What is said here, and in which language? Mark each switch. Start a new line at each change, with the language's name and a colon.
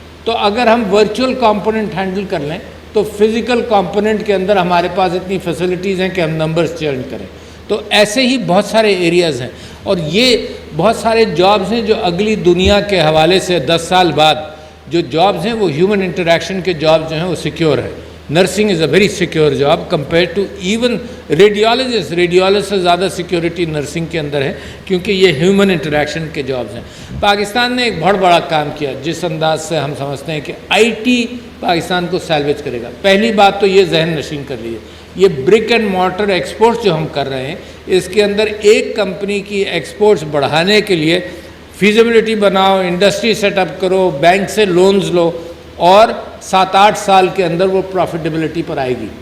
Urdu: تو اگر ہم ورچوئل کمپوننٹ ہینڈل کر لیں تو فزیکل کمپوننٹ کے اندر ہمارے پاس اتنی فیسلٹیز ہیں کہ ہم نمبرز چینج کریں. تو ایسے ہی بہت سارے ایریاز ہیں, اور یہ بہت سارے جابز ہیں جو اگلی دنیا کے حوالے سے 10 سال بعد جو جابز ہیں وہ ہیومن انٹریکشن کے جاب جو ہیں وہ سیکیور ہیں.
English: Nursing is a very secure job compare to even radiologist.
Urdu: Radiologist سے زیادہ سیکیورٹی نرسنگ کے اندر ہے کیونکہ یہ ہیومن انٹریکشن کے جابز ہیں. پاکستان نے ایک بہت بڑا کام کیا جس انداز سے ہم سمجھتے ہیں کہ آئی ٹی پاکستان کو سیلویج کرے گا. پہلی بات تو یہ ذہن نشین کر لیجیے, یہ برک اینڈ مارٹر ایکسپورٹس جو ہم کر رہے ہیں اس کے اندر ایک کمپنی کی ایکسپورٹس بڑھانے کے لیے فیزیبلٹی بناؤ, انڈسٹری سیٹ اپ کرو, بینک سے لونز لو, اور 7-8 سال کے اندر وہ پروفیٹیبلٹی پر آئے گی.